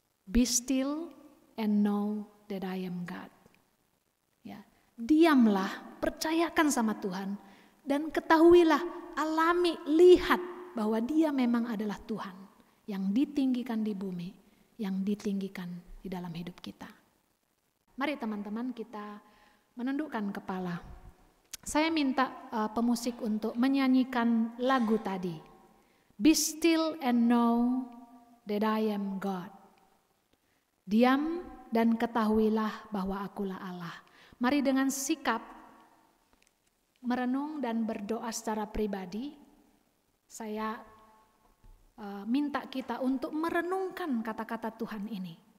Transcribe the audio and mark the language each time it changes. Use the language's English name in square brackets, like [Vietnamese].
[English] Be still and know that I am God. [Indonesian] Ya, diamlah, percayakan sama Tuhan dan ketahuilah, alami, lihat bahwa Dia memang adalah Tuhan yang ditinggikan di bumi, yang ditinggikan di dalam hidup kita. Mari teman-teman kita menundukkan kepala. Saya minta pemusik untuk menyanyikan lagu tadi. [English] Be still and know that I am God. [Indonesian] Diam dan ketahuilah bahwa akulah Allah. Mari dengan sikap merenung dan berdoa secara pribadi, saya minta kita untuk merenungkan kata-kata Tuhan ini.